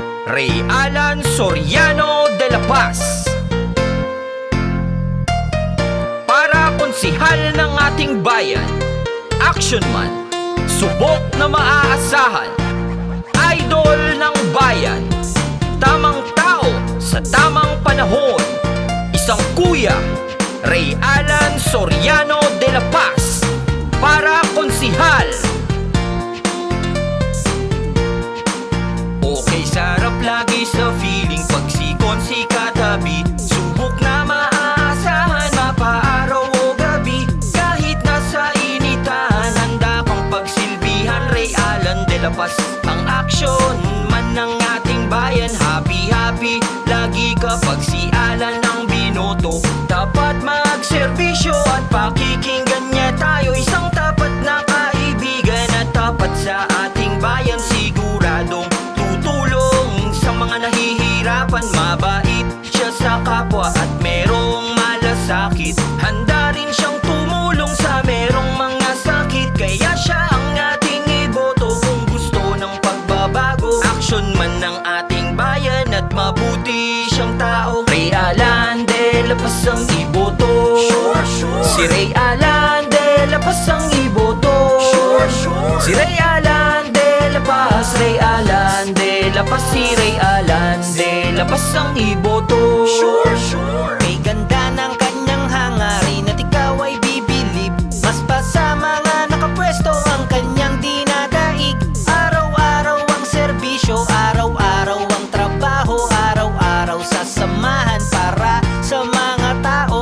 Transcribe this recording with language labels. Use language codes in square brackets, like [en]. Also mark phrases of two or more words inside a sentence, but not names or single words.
[tl] Ray Alan Soriano de la Paz, para konsihal ng ating bayan, [en] action man, [tl] subok na maaasahan, idol ng bayan, tamang tao sa tamang panahon, isang kuya, Ray Alan Soriano de la Paz, para konsihal. Okay, sarap lagi sa feeling pag si katabi, subok na maaasahan, mapaaraw o gabi, kahit nasa initan, handa kang pagsilbihan. Ray Alan de la Paz, ang [en] action man [tl] ng ating bayan. Happy lagi kapag si Alan ang binoto. Dapat magserbisyo at pakikinggan niya tayo, isang tapat na kaibigan at tapat sa ating bayan. Siguradong tutulong sa mga nahihirapan, mabait siya sa kapwa at merong malasakit. Handa rin siyang tumulong sa merong mga sakit, kaya siya ang ating iboto kung gusto ng pagbabago. [en] Action man [tl] ng ating bayan at mabuti siyang tao. Ray Alan de la Paz ang iboto. Si Ray Alan de la Paz ang iboto. Si Ray Alan de la Paz, Ray Alan de la Paz, si Ray Alan de la Paz ang iboto. May ganda ng kanyang hangarin at ikaw ay bibilib, mas pa sa mga nakapwesto ang kanyang dinadaig. Araw-araw ang serbisyo, araw-araw ang trabaho, araw-araw sasamahan para sa mga tao.